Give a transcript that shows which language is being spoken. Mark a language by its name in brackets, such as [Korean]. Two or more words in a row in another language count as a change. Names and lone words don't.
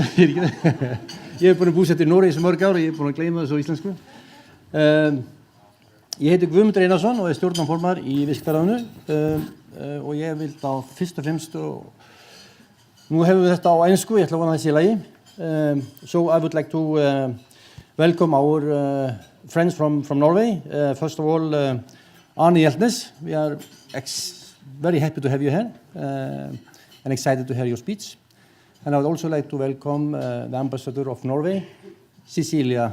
[Icelandic] Ég búinn að búsetta í Noregi sem mörg ár og ég búinn að gleyma þessu á íslensku. Ég heiti Guðmundur Einarsson og stjórnarformaður í viðskiptaráðinu og ég vil þá fyrst og fremst nú hefum við þetta á ensku, ég ætla að vona þessi í lagi. [English] So I would like to welcome our friends from Norway. First of all, Arne Hjeltnes. We are very happy to have you here and excited to hear your speech. And I would also like to welcome the ambassador of Norway, Cecilia.